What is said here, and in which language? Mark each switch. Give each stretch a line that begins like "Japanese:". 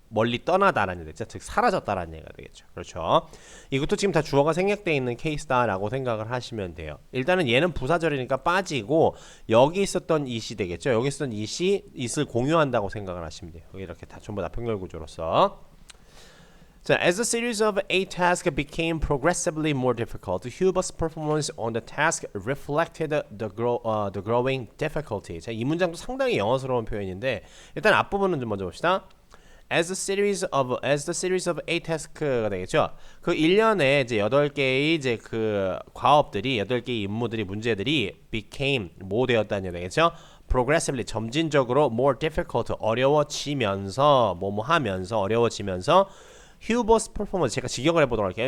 Korean: 멀리 떠나다라는 얘기죠. 즉 사라졌다라는 얘기가 되겠죠. 그렇죠. 이것도 지금 다 주어가 생략되어 있는 케이스다라고 생각을 하시면 돼요. 일단은 얘는 부사절이니까 빠지고 여기 있었던 it이 되겠죠. 여기 있었던 it을 공유한다고 생각을 하시면 돼요. 여기 이렇게 다 전부 다 평렬 구조로서.
English: 자, as the series of 8 tasks became progressively more difficult, Huber's performance on the task reflected the growing difficulty.
Korean: 자, 이 문장도 상당히 영어스러운 표현인데 일단 앞부분은 좀 먼저 봅시다.
English: as the series of 8 tasks가 되겠죠.
Korean: 그 1년에 이제 8개의 이제 그 과업들이 8개의 임무들이 문제들이 became 뭐 되었다는 얘기 되겠죠. progressively 점진적으로
English: more difficult
Korean: 어려워지면서 뭐뭐 하면서 어려워지면서 휴버스 퍼포먼스 제가 직역을 해보도록 할게요.